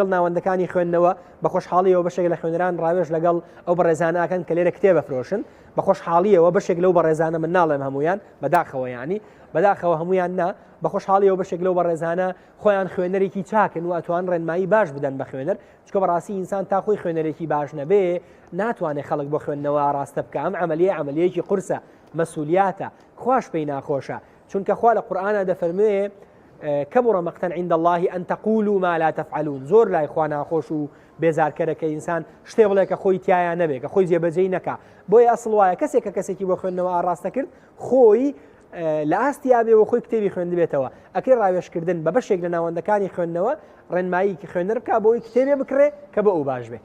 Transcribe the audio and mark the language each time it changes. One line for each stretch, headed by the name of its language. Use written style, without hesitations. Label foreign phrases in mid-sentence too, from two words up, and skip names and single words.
Central Kurdish: ناوەندەکانی خوێندنەوە بە خۆشحاڵیەوە بەشێک لە خوێنەران ڕاوێش لەگەڵ ئەو بەڕێزانەکەن کە لێرە کتێبە فرۆشن بە خۆشحاڵیەوە بەشێک لەو بەڕێزانە من ناڵێم هەمویان بەداخەوە ینی بەداخەوە هەمویان نا بە خۆشحاڵیەوە بەشێک لەو بەڕێزانە خۆیان خوێنەرێکی چاکن و ئەتوان ڕێنمایی باش بدەن بە خوێنەر چکە بەڕاستی ئینسان تا خۆی خوێنەرێکی باش نەبێ ناتوانێت خەڵک بۆ خوێندنەوە ڕاستە بکە ئەم عملیەیەکی قورسە مەسئولیاتە خوش پێی ناخۆشە چونکە خوا لە قورئانە دەفەرموێ
Arabic: كبر مقتا عند الله أن تقولوا ما لا تفعلون
Central Kurdish: زۆر لای خوا ناخۆش و بێزارکەرەکە ئینسان شتێ بڵێ کە خۆی تایە نەبێ کە خۆی جێبەجێی نەکا بۆیە ئەسڵ وایە کەسێک کە کەسێکی بۆ خوێندنەوە ئاڕاستە کرد خۆی لە ئاستی بێ و خۆی کتێبی خوێندبێتەوە ئەکرێ ڕاوێشکردن بە بەشێک لە ناوەندەکانی خوێندنەوە ڕێنماییکی خوێنەر بکە بۆی کتێبێ بکرێ کە بە ئەو باش بێ